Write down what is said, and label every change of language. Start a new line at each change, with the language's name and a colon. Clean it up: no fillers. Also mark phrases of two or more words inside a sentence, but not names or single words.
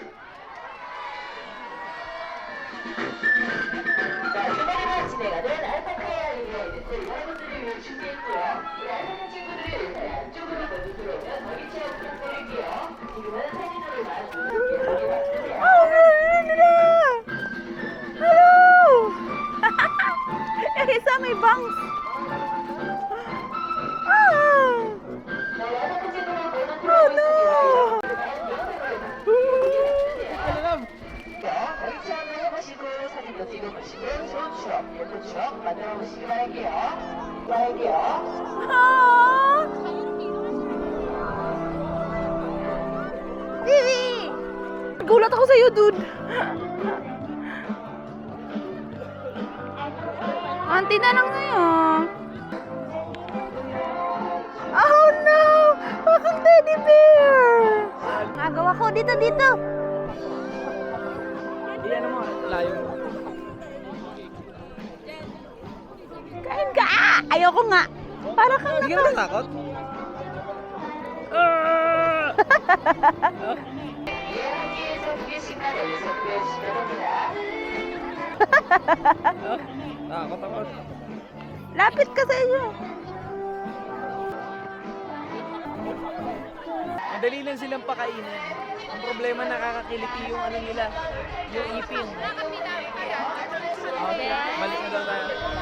Korean: 자, 주말에만 진행하는 알파카의 알리기와 이벤트 여러분들을 위해 준비했고요. 우리 알파카 친구들이 일단 안쪽으로 먼저 들어오면 저기 체험 부탁드릴게요. 지금은 사진으로 나와주세요.
English: Hello!
Filipino: Isa may bangs!
English: Oh no!
Korean: 거기 체험을 해보시고 사진도 찍어보시고 좋은 추억, 예쁜 추억 만들어보시기 바랄게요.
Filipino: Vivi! Gulat ako sa'yo, dude! Auntie na lang ngayon.
English: Oh no!
Filipino: Bakang
English: teddy bear!
Filipino: Nagawa ko dito. Iyan mo, layo mo. Kain ka! Ayoko nga! Para kang Hindi ka natakot?
Korean: 예약기에서 2개씩만 여기서 구해주시면 됩니다.
Filipino: Takot ako. Lapit ka sa inyo. Madali lang silang pakainin. Ang problema, nakakakiliti yung ano nila, yung ipin. Okay, balik na daw tayo.